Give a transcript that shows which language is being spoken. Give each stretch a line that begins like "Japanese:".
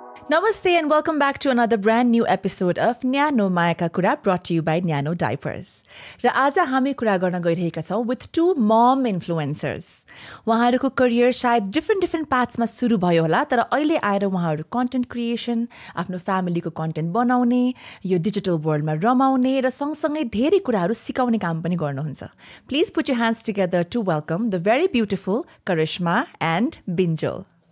English: Namaste and welcome back to another brand new episode of Nyano Mayaka Kura brought to you by Nyano Diapers.
Nepali: र आज हामी कुरा गर्न गइरहेका छौं
English: with two mom influencers.
Nepali: उहाँहरूको करियर सायद डिफरेन्ट पाथ्समा सुरु भयो होला तर अहिले आएर उहाँहरू कन्टेन्ट क्रिएसन, आफ्नो फ्यामिलीको कन्टेन्ट बनाउने, यो डिजिटल वर्ल्डमा रमाउने र सँगसँगै धेरै कुराहरू सिकाउने काम पनि गर्नुहुन्छ.
English: Please put your hands together to welcome the very beautiful Karishma and Binjal.